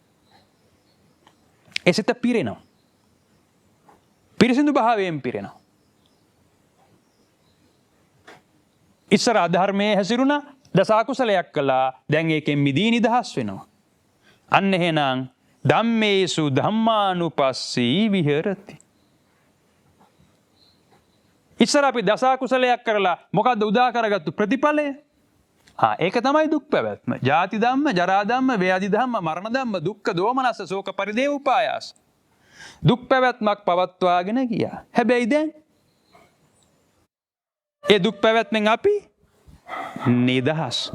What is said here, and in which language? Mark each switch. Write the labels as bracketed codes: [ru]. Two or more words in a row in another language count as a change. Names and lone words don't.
[si] ඒ සිත පිරෙනවා. පිරිසිදු භාවයෙන් පිරෙනවා. ඉස්සර අධර්මයේ හැසිරුණා, දස අකුසලයක් කළා. දැන් ඒකෙන් මිදී නිදහස් වෙනවා. අන්න එහෙනම් [pi] ධම්මේසු ධම්මානුපස්සී විහෙරති. [si] ඉස්සර අපි දස අකුසලයක් කරලා මොකද්ද උදා කරගත්තු ප්‍රතිඵලය? ඒක තමයි දුක් පැවැත්ම. [pi] ජාති ධම්ම, ජරා ධම්ම, ව්‍යාධි ධම්ම, මරණ ධම්ම, දුක්ඛ දෝමනස්ස, ශෝක පරිදේව උපායාස. [si] දුක් පැවැත්මක් පවත්වාගෙන ගියා. හැබැයි දැන් ඒ දුක් පැවැත්මෙන් අපි නිදහස්.